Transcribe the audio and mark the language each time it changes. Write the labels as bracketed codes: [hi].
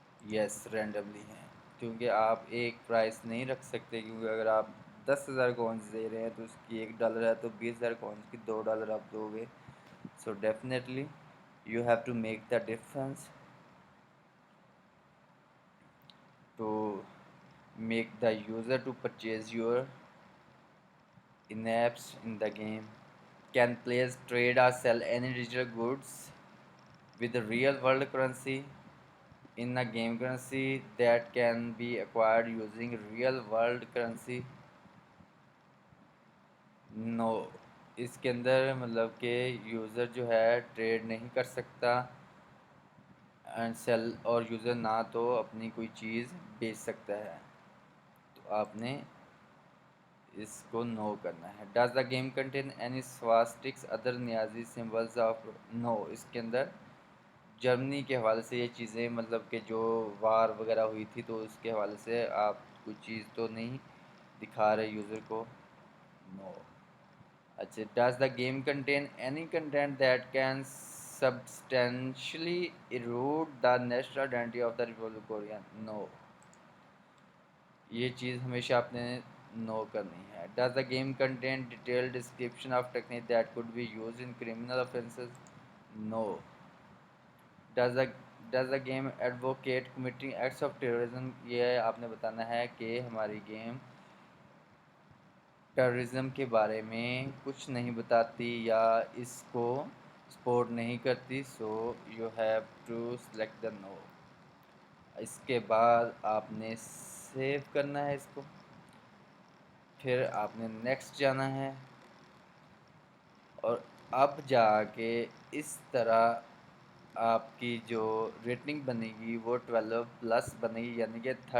[ur] یس randomly ہیں، کیونکہ آپ ایک پرائس نہیں رکھ سکتے، کیونکہ اگر آپ 10,000 کونس دے رہے ہیں تو اس کی $1 ہے تو 20,000 کونس کی $2 آپ دو گے. [en] So definitely you have to make the difference to make the user to purchase your in apps in the game. Can players trade or sell any digital goods with the real world currency in a game currency that can be acquired using real world currency? No. [ur] اس کے اندر مطلب کہ user جو ہے trade نہیں کر سکتا and cell, اور user نہ تو اپنی کوئی چیز بیچ سکتا ہے، تو آپ نے اس کو نو کرنا ہے. [en] Does the game contain any swastikas other Nazi symbols of? No. [ur] اس کے اندر جرمنی کے حوالے سے یہ چیزیں مطلب کہ جو وار وغیرہ ہوئی تھی تو اس کے حوالے سے آپ کوئی چیز تو نہیں دکھا رہے یوزر کو؟ نو. اچھا. [en] Does the game contain any content that can substantially erode the national identity of the republic Korea? No. [ur] یہ چیز ہمیشہ آپ نے نو کرنی ہے. [en] Does the game contain detail description of technique that could be used in criminal offences? No. Does the game advocate committing acts of terrorism? [ur] یہ آپ نے بتانا ہے کہ ہماری گیم ٹیررزم کے بارے میں کچھ نہیں بتاتی یا اس کو سپورٹ نہیں کرتی. [en] So you have to select the no. [ur] اس کے بعد آپ نے سیو کرنا ہے اس کو، پھر آپ نے نیکسٹ جانا ہے، اور اب جا کے اس طرح آپ کی جو ریٹنگ بنے گی وہ 12+ بنے گی، یعنی کہ